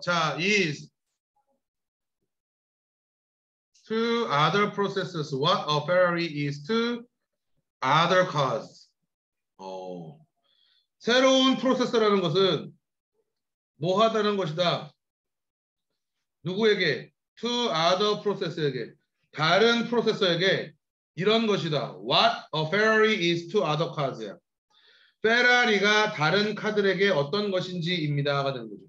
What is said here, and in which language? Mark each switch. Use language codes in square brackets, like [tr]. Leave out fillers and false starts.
[en] 자, is to other processors what a Ferrari is to other cars. [ko] 새로운 프로세서라는 것은 뭐 하다는 것이다. 누구에게? [en] To other processor에게. [ko] 다른 프로세서에게 이런 것이다. [en] What a Ferrari is to other cars야. [ko] 페라리가 다른 카들에게 어떤 것인지입니다가 되는 거죠.